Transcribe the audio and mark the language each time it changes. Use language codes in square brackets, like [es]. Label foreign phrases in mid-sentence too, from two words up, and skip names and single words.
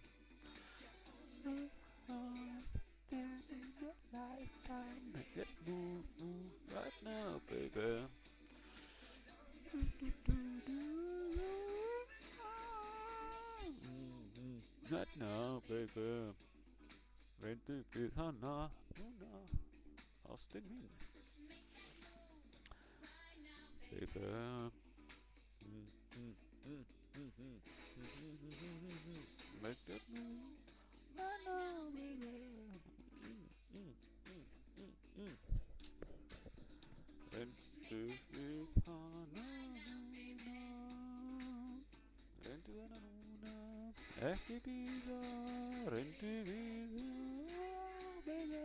[en] Make that move right now, baby. Right now, baby. [is] Reyndu við hana núna. Ástin mín. [en] Baby. Make that move right now, baby. [is] Reyndu við hana núna. Reyndu hana núna. Ekki bíða. Reyndu við hana, baby.